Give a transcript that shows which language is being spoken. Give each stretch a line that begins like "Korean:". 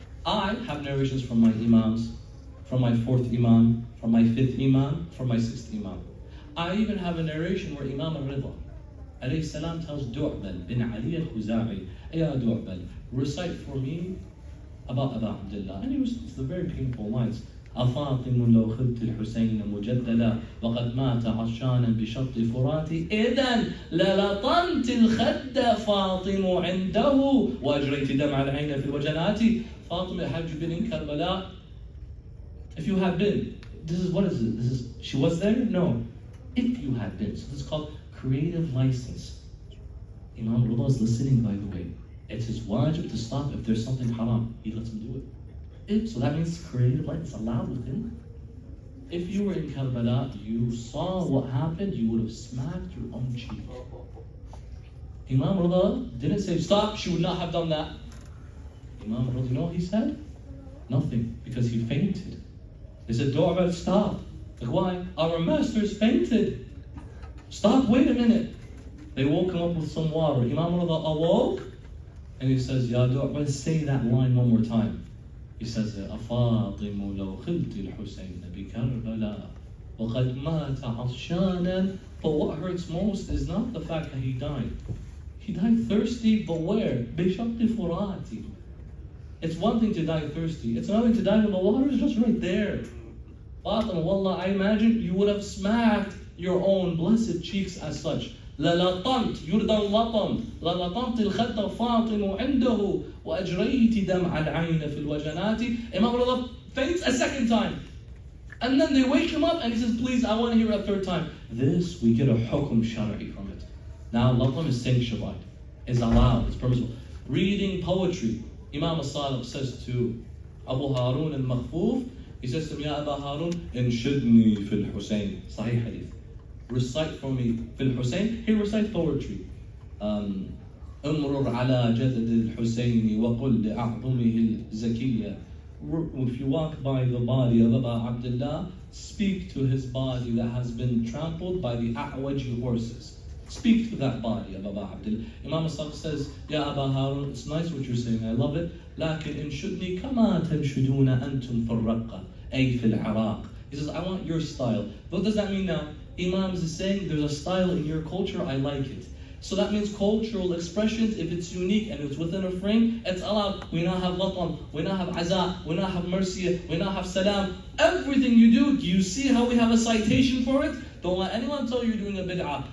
English: I have narrations from my imams, from my 4th imam, from my 5th imam, from my 6th imam. I even have a narration where Imam al-Ridha alayhi salam tells Du'bal bin Ali al-Khuza'i, Ya Du'bal, recite for me about Aba Abdullah. And it's the very painful lines.
Arabic: أفاطم لو خذت الحسين مجدلا وقد مات عطشانا بشط فراتي إذن للطمت الخد فاطم عنده وأجريت دمع العين في الوجنات.
English: Fatima, have you been in Karbala? If you have been, what is it? She was there? No. If you had been. So this is called creative license. Imam Rida is listening, by the way. It's his wajib to stop if there's something haram. He lets him do it. So that means creative license allowed within. If you were in Karbala, you saw what happened, you would have smacked your own cheek. Imam Rida didn't say, stop, she would not have done that. Imam Rida, you know what he said? Nothing, because he fainted. They said, Du'bal, stop. Like, why? Our master's fainted. Stop, wait a minute. They woke him up with some water. Imam Rida awoke, and he says, Ya Du'bal, say that line one more time.
Arabic: He says, أفاطم لو خلت الحسين بكربلاء وقد مات عطشانا.
English: But what hurts most is not the fact that he died. He died thirsty, but where?
Arabic: بشط فراتي.
English: It's one thing to die thirsty. It's another thing to die when the water is just right there. Fatima, wallah, I imagine you would have smacked your own blessed cheeks as such.
Arabic: للطمت يرضى اللطم للطمت الخد فاطم عنده وأجريت دمع العين في الوجنات.
English: Imam Rida faints a second time. And then they wake him up and he says, please, I want to hear a third time. This, we get a hukum shara'i from it. Now, latam is sanctified, is allowed, it's permissible. Reading poetry. Imam al-Sadiq says to Abu Harun al-Makhfuf, he says to him,
Arabic: Ya Aba Harun, inshidni fil Hussain.
English: Sahih hadith. Recite for me fil Hussain. He recites poetry.
Arabic: امرر على جدد الحسين وقل لأعظمه الزكية.
English: If you walk by the body of Aba Abdullah, speak to his body that has been trampled by the A'waji horses. Speak to that body of Aba Abdullah. Imam al-Sadiq says, Ya Aba Harun, it's nice what you're saying, I love it.
Arabic: لكن انشدني كما تنشدون أنتم في الرقة أي في العراق.
English: He says, I want your style. What does that mean now? Imams is saying, there's a style in your culture, I like it. So that means cultural expressions, if it's unique and it's within a frame, it's allowed. We now have latam, we now have aza, we now have mercy, we now have salam. Everything you do you see how we have a citation for it? Don't let anyone tell you you're doing a bid'ah.